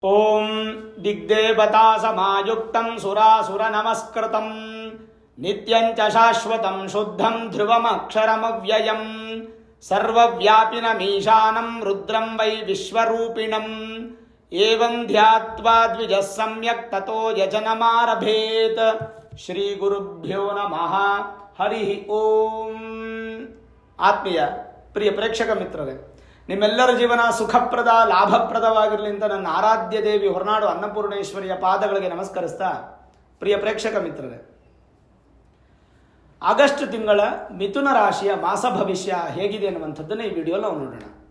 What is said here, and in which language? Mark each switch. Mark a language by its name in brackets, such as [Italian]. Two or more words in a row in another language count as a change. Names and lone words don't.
[Sanskrit] ಓಂ ದಿಗ್ದೇವತಾ ಸಮಾಯುಕ್ತಂ ಸುರಾಸುರ ನಮಸ್ಕೃತಂ ನಿತ್ಯಂಚ ಶಾಶ್ವತಂ ಶುದ್ಧಂ ಧ್ರುವಮಕ್ಷರಮವ್ಯಯಂ ಸರ್ವವ್ಯಾಪಿನಮೀಶಾನಂ ರುದ್ರಂ ವೈ ವಿಶ್ವರೂಪಿಣಂ ಏವಂ ಧ್ಯಾತ್ವಾ ದ್ವಿಜಃ ಸಮ್ಯಕ್ ತತೋ ಯಜನಮಾರಭೇತ್. ಶ್ರೀ ಗುರುಭ್ಯೋ ನಮಃ. ಹರಿ ಓಂ. [Kannada] ಆತ್ಮೀಯ ಪ್ರಿಯ ಪ್ರೇಕ್ಷಕ ಮಿತ್ರರೇ, ನಿಮ್ಮೆಲ್ಲರ ಜೀವನ ಸುಖಪ್ರದ ಲಾಭಪ್ರದವಾಗಿರಲಿ ಅಂತ ನನ್ನ ಆರಾಧ್ಯ ದೇವಿ ಹೊರನಾಡು ಅನ್ನಪೂರ್ಣೇಶ್ವರಿಯ ಪಾದಗಳಿಗೆ ನಮಸ್ಕರಿಸ್ತಾ, ಪ್ರಿಯ ಪ್ರೇಕ್ಷಕ ಮಿತ್ರರೇ, ಆಗಸ್ಟ್ ತಿಂಗಳ ಮಿಥುನ ರಾಶಿಯ ಮಾಸ ಭವಿಷ್ಯ ಹೇಗಿದೆ ಅನ್ನುವಂಥದ್ದನ್ನು ಈ ವಿಡಿಯೋಲಿ ನಾವು ನೋಡೋಣ.